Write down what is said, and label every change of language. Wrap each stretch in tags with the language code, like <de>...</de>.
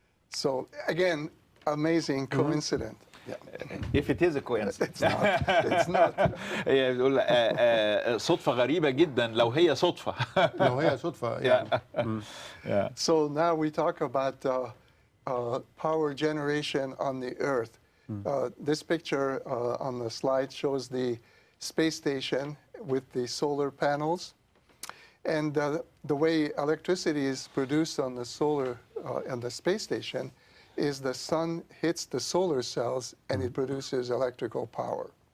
<en>So again, amazing coincidence. If it is a coincidence. It's not.</en> <ar>هي بتقول صدفة غريبة جدا لو هي صدفة. لو هي صدفة يعني.</ar> <en>So now we talk about power generation on the Earth. This picture on the slide shows the space station with the solar panels. And the way electricity is produced on the solar and the space station is the sun hits the solar cells and it produces electrical power.</en>